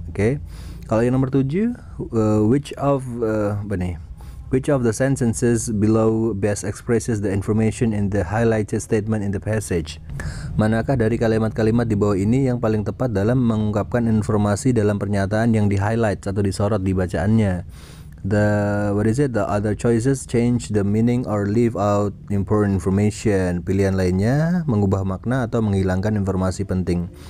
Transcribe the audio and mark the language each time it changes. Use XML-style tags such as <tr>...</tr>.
<id>Oke. Kalau yang nomor 7,</id> <en>which of the sentences below best expresses the information in the highlighted statement in the passage?</en> <id>Manakah dari kalimat-kalimat di bawah ini yang paling tepat dalam mengungkapkan informasi dalam pernyataan yang di-highlight atau disorot di bacaannya?</id> <en>The other choices change the meaning or leave out important information.</en> <id>Pilihan lainnya mengubah makna atau menghilangkan informasi penting.</id>